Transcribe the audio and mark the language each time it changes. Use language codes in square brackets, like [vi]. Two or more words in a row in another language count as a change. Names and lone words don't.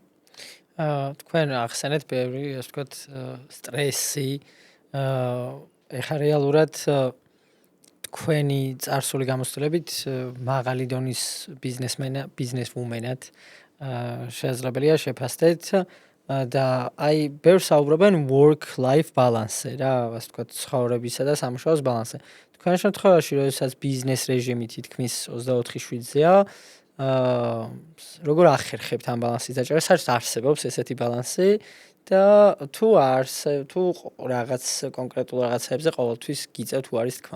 [ka] თქვენ ახსენეთ ბევრი, ასე ვთქვათ, სტრესი, ეხლა რეალურად თქვენი წარსული გამოცდილებით მაღალი დონის ბიზნესვუმენად შესაძლებელია შეფასდეთ და აი ბევრს საუბრობენ [en] work-life balance- [ka] ზე რა, ასე ვთქვათ, ცხოვრებისა და სამუშაოს ბალანსზე. თქვენ შემთხვევაში, როდესაც ბიზნეს რეჟიმი თითქმის 24/7-ზეა, როგორ ახერხებთ ამ ბალანსის დაჭერას? საერთოდ არსებობს ესეთი ბალანსი და თუ რაღაც კონკრეტულ რაღაცებზე ყოველთვის გიწევთ თუ არის თქმა?